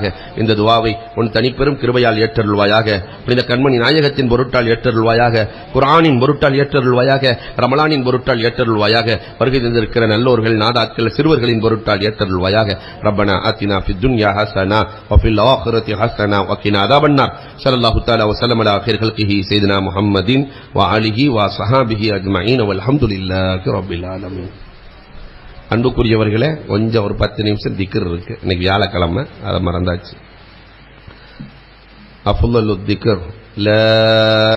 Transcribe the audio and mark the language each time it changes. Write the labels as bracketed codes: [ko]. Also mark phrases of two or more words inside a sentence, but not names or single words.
[ta] இந்த துஆவை உன் தனிப்பெரும் கிருபையால் ஏற்றருள்வாயாக. புனித கண்மணி நாயகத்தின் பொருட்டால் ஏற்றருள்வாயாக. குர்ஆனின் பொருட்டால் ஏற்றருள்வாயாக. ரமலானின் பொருட்டால் ஏற்றருள்வாயாக. வருகை தந்திருக்கிற நல்லோர்கள், நாதாக்கள், சிறுவர்களின் பொருட்டால் ஏற்றருள்வாயாக. [ar] ربنا آتنا في الدنيا حسنة وفي الآخرة حسنة وقنا عذاب النار. صلى الله تعالى وسلم على خير خلقه سيدنا محمد وآله وصحابه أجمعين والحمد لله رب العالمين. [ta] அன்புக்குரியவர்களே, கொஞ்சம் ஒரு 10 நிமிஷம் திக்ர் இருக்கு. இன்னைக்கு வியாழக்கிழமை, அதை மறந்தாச்சு. [ar] أفضل الذكر لا